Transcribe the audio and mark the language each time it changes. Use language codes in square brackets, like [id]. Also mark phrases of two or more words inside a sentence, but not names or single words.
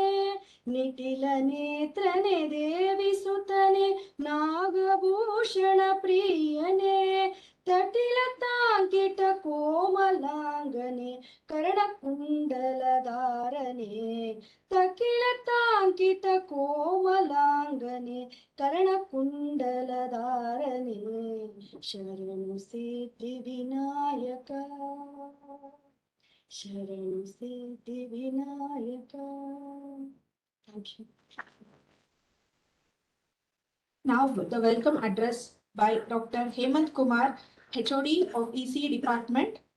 [kn] ನಿಟಿಲ ನೇತ್ರನೆ ದೇವಿ ಸುತನೆ ನಾಗಭೂಷಣ ಪ್ರಿಯನೇ ತಟಿಲ ತಾಂಕಿಟ ಕೋಮಲಾಂಗನೆ ಕರ್ಣಕುಂಡಲಧಾರನೆ ತಕಿಲ ತಾಂಕಿತ ಕೋಮಲಾಂಗನೆ ಕರ್ಣಕುಂಡಲಧಾರನೆ ಶರಣು ಸಿದ್ಧಿ ವಿನಾಯಕ ಶರಣು ಸಿದ್ಧಿ ವಿನಾಯಕ. [en] Thank you. Now the welcome address by Dr. Hemant Kumar, HOD of ECE Department.